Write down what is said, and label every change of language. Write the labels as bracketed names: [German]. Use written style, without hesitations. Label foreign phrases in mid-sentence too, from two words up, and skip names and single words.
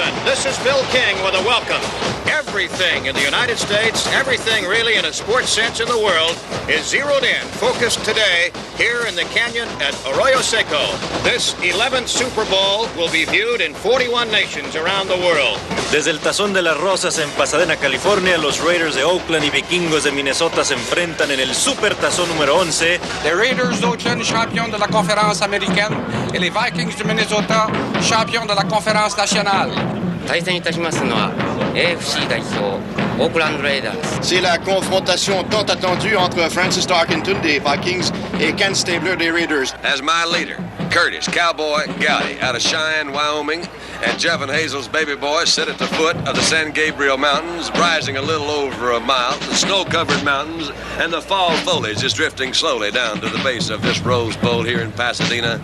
[English] This is Bill King with a welcome. Everything in the United States, everything really in a sports sense in the world, is zeroed in, focused today here in the canyon at Arroyo Seco. This 11th Super Bowl will be viewed in 41 nations around the world. [Spanish] Desde el Tazón de las Rosas en Pasadena, California, los Raiders de Oakland y Vikingos de Minnesota se enfrentan en el Super Tazón número 11. [French] Les Raiders d'Oakland, champions de la conférence américaine, et les Vikings de Minnesota, champions de la conférence nationale. [Japanese] 対戦いたしますのは AFC 代表オークランド・レイダース。 [French] C'est la confrontation tant attendue entre Francis Tarkenton des Vikings et Ken Stabler des Raiders. [English] As my leader, Curtis Cowboy Gowdy out of Cheyenne, Wyoming, and Jeff and Hazel's baby boy sit at the foot of the San Gabriel Mountains, rising a little over a mile, the snow-covered mountains, and the fall foliage is drifting slowly down to the base of this Rose Bowl here in Pasadena.